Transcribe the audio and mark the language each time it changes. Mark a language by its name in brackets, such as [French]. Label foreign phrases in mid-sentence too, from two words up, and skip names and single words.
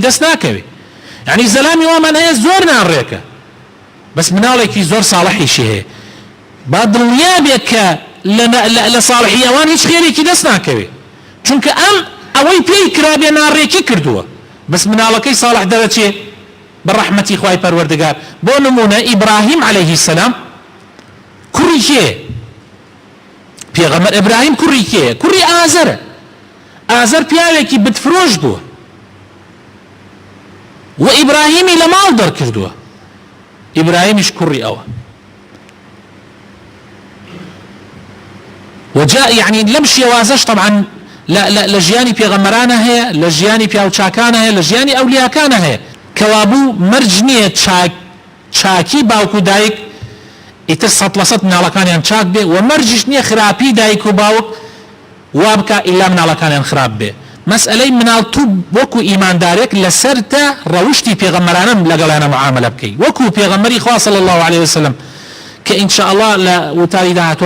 [Central Kurdish] دەست ناکەوێ یعنی زەلامی وامان هەیە زۆر ناڕێکە بەس مناڵێکی زۆر ساڵحیشی هەیە با دڵنیا بێت کە لە ساڵحی ئەوان هیچ خێرێکی دەست ناکەوێ چونکە ئەوەی پێی کرابێ ناڕێکی کردووە بەس مناڵەکەی ساڵح دەرەچێ بەڕەحمەتی خوای پەروەردگار بۆ نمونە ئیبراهیم [Arabic] عليه السلام [Central Kurdish] کوڕی کێ پێغەمبەر ئیبراهیم کوڕی کێ کوڕی ئازەرە ئازەر پیاوێکی بتفرۆش بووە و ئیبراهیمی لە ماڵ دەرکردووە ئیبراهیمیش کوڕی ئەوە [Arabic] وجاء يعني [Central Kurdish] لم شێوازەش طبعا لە ژیانی پێغەمبەرانە هەیە لە ژیانی پیاوچاکانە هەیە لە ژیانی ئەولیاکانە هەیە کەوابوو مەرج نییە چاکی باوک و دایک ئیتر 100% مناڵەکانیان چاک بێ و مەرجش نییە خراپی دایک و باوک وا بکە ئیلا مناڵەکانیان خراپ بێ مەسئلەی مناڵ تو وەکو ئیماندارێک لەسەرتە ڕەوشتی پێغەمبەرانە لەگەڵیانە معاملە بکەی وەکو پێغەمبەری خوا [Arabic] صلی الله عليه وسلم [Central Kurdish] کە [Arabic] ئین شاء الله [Central Kurdish] لە وتاری داهاتوە